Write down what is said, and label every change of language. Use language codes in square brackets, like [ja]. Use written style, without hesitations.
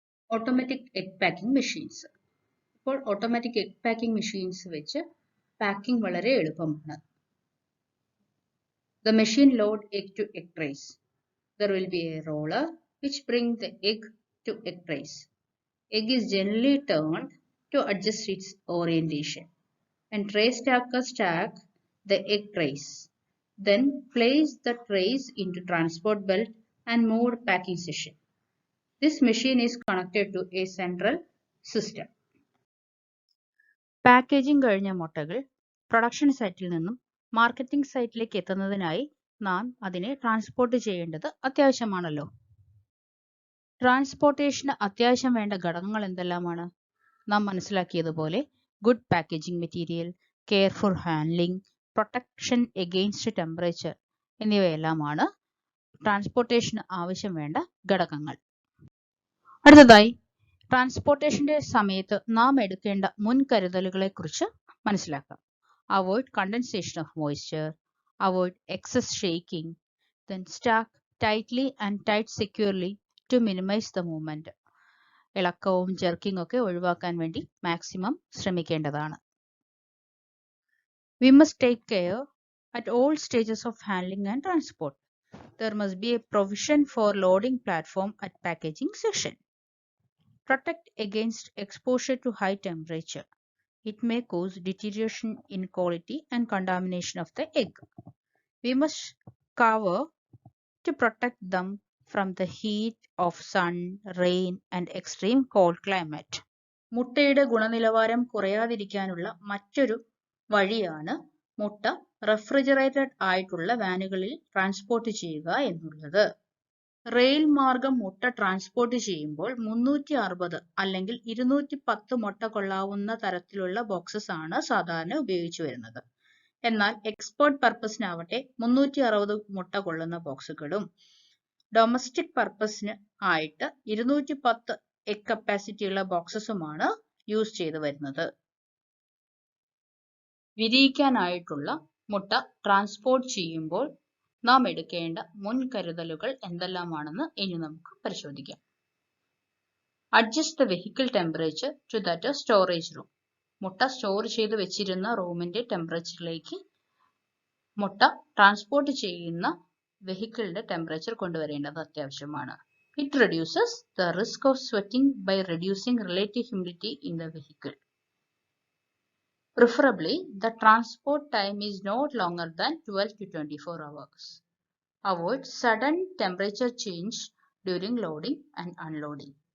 [ml] Automatic egg packing machines. ഇപ്പോൾ automatic egg packing machines വെച്ച് packing വളരെ എളുപ്പമാണ്. [en] The machine load egg to egg trays. There will be a roller which brings the egg to egg trays. Egg is generally turned to adjust its orientation. And tray stackers stack the egg trays. Then place the trays into transport belt and moved packing session. This machine is connected to a central system. [ml] Packaging കഴിഞ്ഞ മുട്ടകൾ production സൈറ്റിൽ നിന്നും marketing സൈറ്റിലേക്ക് എത്തുന്നതിനായി നാം അതിനെ transport ചെയ്യേണ്ടത് അത്യാവശ്യമാണല്ലോ. ട്രാൻസ്പോർട്ടേഷന് അത്യാവശ്യം വേണ്ട ഘടകങ്ങൾ എന്തെല്ലാമാണ്? നാം മനസ്സിലാക്കിയതുപോലെ good packaging material, careful handling, protection against temperature എന്നിവയെല്ലാമാണ് ട്രാൻസ്പോർട്ടേഷന് ആവശ്യം വേണ്ട ഘടകങ്ങൾ. അടുത്തതായി ട്രാൻസ്പോർട്ടേഷന്റെ സമയത്ത് നാം എടുക്കേണ്ട മുൻകരുതലുകളെക്കുറിച്ച് മനസ്സിലാക്കാം. [en] Avoid condensation of moisture, avoid excess shaking, then stack tightly and tight securely to minimize the movement. [ml] ഇളക്കവും jerking ഒക്കെ ഒഴിവാക്കാൻ വേണ്ടി maximum ശ്രമിക്കേണ്ടതാണ്. [en] We must take care at all stages of handling and transport. There must be a provision for loading platform at packaging section. Protect against exposure to high temperature. It may cause deterioration in quality and contamination of the egg. We must cover to protect them from the heat of sun, rain and extreme cold climate. [ml] മുട്ടയുടെ ഗുണനിലവാരം കുറയാതിരിക്കാനുള്ള മറ്റൊരു വഴിയാണ് മുട്ട refrigerated ആയിട്ടുള്ള വാനുകളിൽ transport ചെയ്യുക എന്നുള്ളത്. Rail മാർഗം മുട്ട ട്രാൻസ്പോർട്ട് ചെയ്യുമ്പോൾ 360 അല്ലെങ്കിൽ 210 മുട്ട കൊള്ളാവുന്ന തരത്തിലുള്ള ബോക്സസ് ആണ് സാധാരണ ഉപയോഗിച്ചു വരുന്നത്. എന്നാൽ എക്സ്പോർട്ട് പർപ്പസിനാവട്ടെ 360 മുട്ട കൊള്ളുന്ന ബോക്സുകളും ഡൊമസ്റ്റിക് പർപ്പസിന് ആയിട്ട് 210 എഗ് കപ്പാസിറ്റി ഉള്ള ബോക്സസുമാണ് യൂസ് ചെയ്തു വരുന്നത്. വിരിയിക്കാനായിട്ടുള്ള മുട്ട ട്രാൻസ്പോർട്ട് ചെയ്യുമ്പോൾ നാം എടുക്കേണ്ട മുൻകരുതലുകൾ എന്തെല്ലാമാണെന്ന് ഇനി നമുക്ക് പരിശോധിക്കാം. [en] Adjust the vehicle temperature to that storage room. [ml] മുട്ട സ്റ്റോർ ചെയ്ത് വെച്ചിരുന്ന റൂമിന്റെ ടെമ്പറേച്ചറിലേക്ക് മുട്ട ട്രാൻസ്പോർട്ട് ചെയ്യുന്ന വെഹിക്കിളിന്റെ ടെമ്പറേച്ചർ കൊണ്ടുവരേണ്ടത് അത്യാവശ്യമാണ്. [en] It reduces the risk of sweating by reducing relative humidity in the vehicle. Preferably, the transport time is not longer than 12 to 24 hours. Avoid sudden temperature change during loading and unloading.